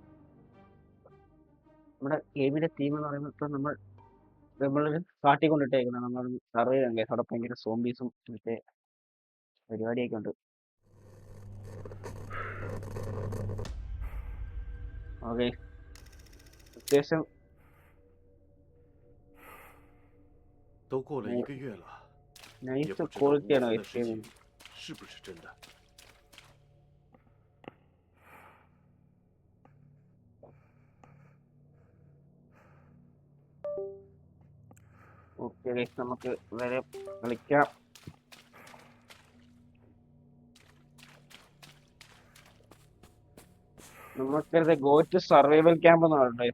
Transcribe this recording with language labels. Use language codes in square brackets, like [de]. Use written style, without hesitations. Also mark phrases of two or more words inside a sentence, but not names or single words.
[ml] നമ്മുടെ ഗെയിമിന്റെ തീം എന്ന് പറയുമ്പോൾ ഇപ്പൊ നമ്മളൊരു കാട്ടിക്കൊണ്ടിട്ടേക്കുന്നത് നമ്മൾ സർവേ ചെയ്യാൻ ഗൈസ്. അവിടെ ഭയങ്കര സോംബീസും മറ്റേ പരിപാടിയൊക്കെ ഉണ്ട്. ഓക്കെ, അത്യാവശ്യം [zh] 都过了1个月了，也 [ml] നൈസ് [zh] 不知道屋 [ml] ക്വാളിറ്റിയാണ് [zh] 子的 [ml] ഗൈസ് [zh] 事 [ml] ഗെയിം. [zh] 情是不是真的。 [ml] ഓക്കെ ഗൈസ്, നമുക്ക് വരെ കളിക്കാം. നമുക്കത് [en] go to survival camp [ml] എന്ന് പറഞ്ഞിട്ടുണ്ട്.